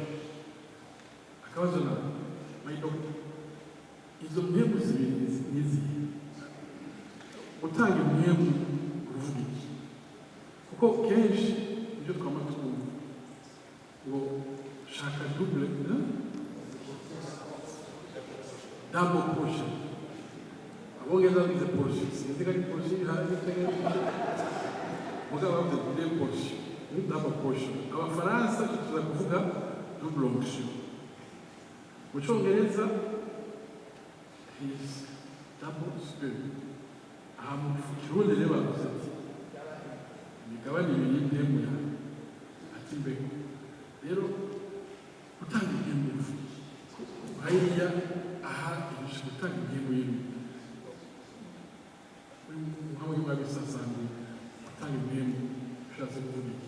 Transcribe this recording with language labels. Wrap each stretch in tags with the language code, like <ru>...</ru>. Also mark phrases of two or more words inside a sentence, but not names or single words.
<rn>Akabazo nawe mayidokita, izo mpembu zibiri n'izihe? Gutanga impembu uruvuga iki? Kuko kenshi ibyo twama twumva ngo shaka</rn> <en>double portion.</en> <rn>Abongereza bize portion, sinzi ko ari portion ihari mugabo bavuze</rn> <en>double portion,</en> <rn>ni</rn> <en>double portion.</en> <rn>Abafaransa tuza kuvuga</rn> <fr>double onction.</fr> <rn>Mu Cyongereza</rn> <en>is double spoon.</en> <rn>Aha mu Kirundi rero bavuze ati imigabane ibiri y'impengu yawe ati mbego. Rero gutanga impembu hariya aha ibisha gutanga impembu y'ibintu nk'aho mwabisasanzwe gutanga impembu ushatse kuvuga iki?</rn>